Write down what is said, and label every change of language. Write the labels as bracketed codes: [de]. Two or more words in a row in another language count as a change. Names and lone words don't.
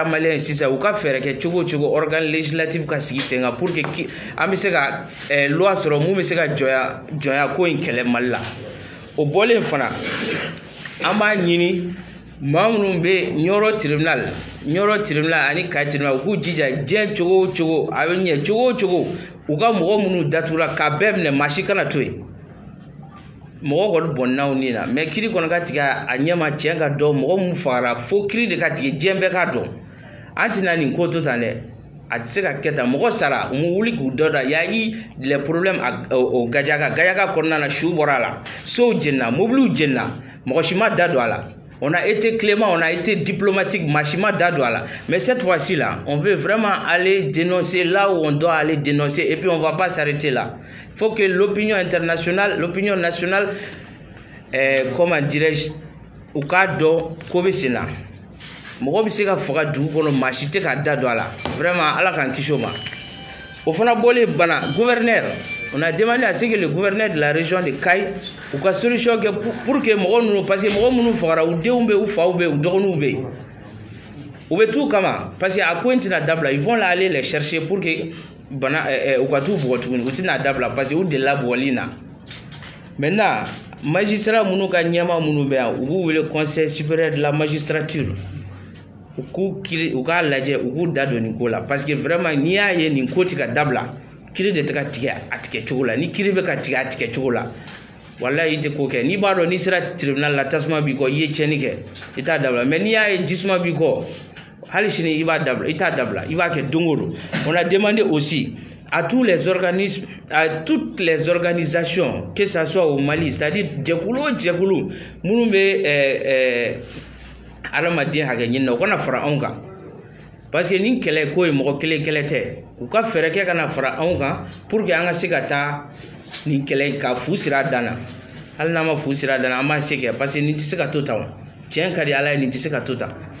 [bm] malien sisan u ka fɛrɛ kɛ cogo cogo [fr] organe législatif [bm] ka sigi sen kan [fr] pour que [bm] an bɛ se ka loi sɔrɔ mun bɛ se ka jɔnya ko in kɛlɛ Mali la o bɔlen fana an b'a ɲini maa minnu bɛ Ɲɔrɔ tribunal ani Kayi tribunal u k'u jija diɲɛ cogo o cogo a bɛ ɲɛ cogo o cogo u ka mɔgɔ minnu datugura k'a bɛɛ minɛ maa si kana to yen mɔgɔ kɔni bɔnnaw ni na mais kiri kɔni ka tigɛ a ɲɛma tiɲɛ ka dɔn mɔgɔ mun fagara fo kiri de ka tigɛ diɲɛ bɛɛ k'a dɔn an tɛna nin ko to tan dɛ a tɛ se ka kɛ tan mɔgɔ sara u mu wuli k'u dɔ da y'a ye [fr] les problèmes [bm] o Gajaga kɔnɔna na su bɔra a la sow jenina mobiliw jenina mɔgɔ si ma da don a la [fr] on a été clément, on a été diplomatique, Machima Dadouala. Mais cette fois-ci là, on veut vraiment aller dénoncer là où on doit aller dénoncer et puis on ne va pas s'arrêter là. Il faut que l'opinion internationale, l'opinion nationale, comment dirais-je, au cas d'eau, Kovesena. [bm] Mɔgɔ bɛ se ka faga dugu kɔnɔ maa si tɛ ka da don a la vraiment ala k'an kisi o ma o fana bɔlen bana gouverneur [fr] on a demandé à ce que le gouverneur de la région de Kayi [bm] u ka solution kɛ [fr] pour que [bm] mɔgɔ ninnu [fr] parce que [bm] mɔgɔ minnu fagara u denw bɛ u faw bɛ u dɔgɔninw bɛ u bɛ t'u kama [fr] parce que [bm] a ko in tɛna dabila [fr] ils vont là aller les chercher pour que [bm] bana u ka t'u bugɔ tuguni u tɛna dabila parce que u delila bugɔli in na [fr] maintenant magistrat [bm] minnu ka ɲɛma minnu bɛ yan u b'u wele [fr] conseil supérieur de la magistrature [bm] u k'a lajɛ u k'u da don nin ko la [fr] parce que vraiment [bm] n'i y'a ye nin ko tɛ ka dabila kiri de tɛ ka tigɛ a tigɛ cogo la ni kiri bɛ ka tigɛ a tigɛ cogo la walayi i tɛ ko kɛ n'i b'a dɔn n'i sera tribunal la tasuma b'i kɔ i ye tiɲɛni kɛ i t'a dabila mais n'i y'a ye jisuma b'i kɔ hali sini i b'a dabila i t'a dabila i b'a kɛ don o don [fr] on a demandé aussi à tous les organismes à toutes les organisations que ça soit au Mali c'est-à-dire [bm] jɛkulu o jɛkulu minnu bɛ adamaden hakɛ ɲini na u kana fara anw kan [fr] parce que [bm] nin kɛlɛ ko ye mɔgɔ kelen kɛlɛ tɛ u ka fɛɛrɛ kɛ kana fara anw kan [fr] pour que [bm] an ka se ka taa nin kɛlɛ ka fu sira dan na hali n'an ma fu sira dan na an b'an se kɛ [fr] parce que [bm] nin tɛ se ka to tan tiɲɛ ka di ala ye nin tɛ se ka to tan